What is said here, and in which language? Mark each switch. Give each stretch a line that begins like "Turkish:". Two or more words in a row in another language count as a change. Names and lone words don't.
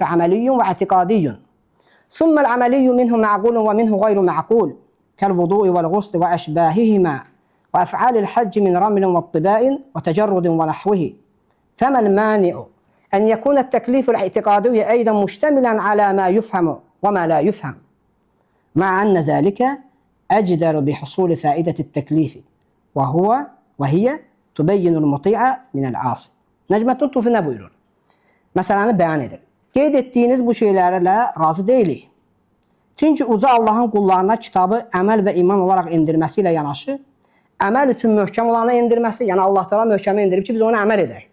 Arabic: عملي واعتقادي ثم العملي منه معقول ومنه غير معقول كالوضوء والغسل وأشباههما وأفعال الحج من رمل واطباء وتجرد ونحوه فما المانع أن يكون التكليف الاعتقادي أيضا مشتملا على ما يفهم وما لا يفهم مع أن ذلك أجدر بحصول فائدة التكليف وهي تبين المطيع من العاصي.
Azerbaijani: Nəcməddin Tufi nə buyurur? Məsələni bəyan edir. Qeyd etdiyiniz bu şeylərlə razı deyilik. Çünki uca Allahın qullarına kitabı əməl və iman olaraq indirməsi ilə yanaşı, əməl üçün möhkəm olanı indirməsi, yəni Allah Teala möhkəmi indirib ki, biz ona əməl edək.